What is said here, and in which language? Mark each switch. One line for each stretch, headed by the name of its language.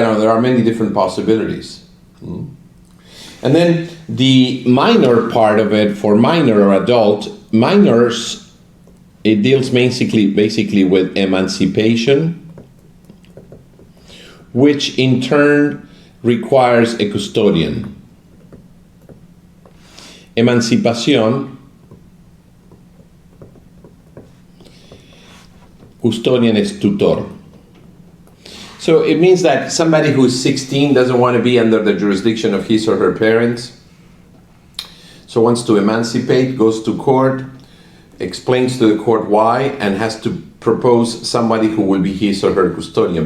English: I don't know, there are many different possibilities. And then the minor part of it, for minor or adult, minors, it deals basically with emancipation, which in turn requires a custodian.
Spanish: Emancipación, custodian es tutor.
English: So it means that somebody who's 16 doesn't want to be under the jurisdiction of his or her parents, so wants to emancipate, goes to court, explains to the court why, and has to propose somebody who will be his or her custodian.